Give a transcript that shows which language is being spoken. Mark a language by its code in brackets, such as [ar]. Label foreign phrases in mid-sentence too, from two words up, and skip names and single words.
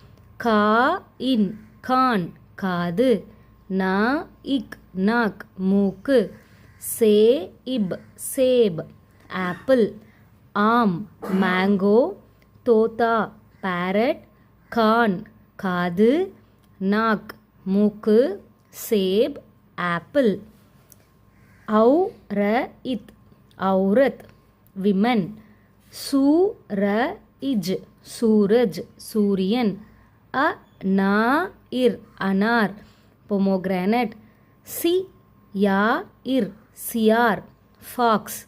[ta] கான், காது. நாக், மூக்கு. [en] சேப், apple. ஆம், mango. தோதா, parrot. [ta] கான், காது. நாக், மூக்கு. [en] சேப், apple. औरत, women. [ta] सूरज, सूर्यन. [en] अनार, pomegranate. सियार, fox.